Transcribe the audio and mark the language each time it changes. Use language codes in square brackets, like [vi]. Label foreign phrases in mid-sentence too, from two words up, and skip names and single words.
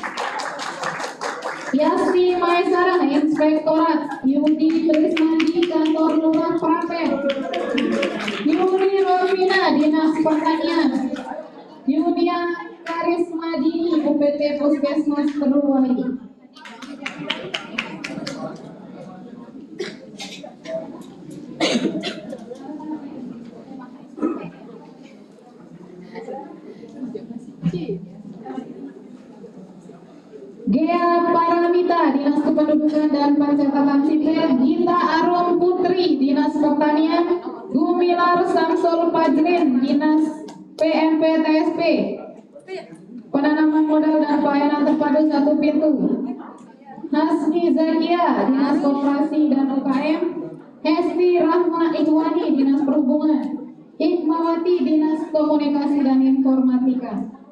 [id] Yasti Maesara, Inspektorat. Yudi Trisnandi, Kantor Lurah Prapen. Yuri Rovina, Dinas Pertanian. Yunia Karismadini, UPT Puskesmas Perluwai. Gea Paramita, Dinas Kependudukan dan Pencatatan Sipil. Gita Arum Putri, Dinas Pertanian. Gumilar Samsul Pajrin, Dinas PMP TSP. Penanaman modal dan pelayanan terpadu satu pintu. Hasni Zakia, Dinas Koperasi dan UKM. Hesti Rahma Ikhwani, Dinas Perhubungan. Hikmawati, Dinas Komunikasi dan Informatika.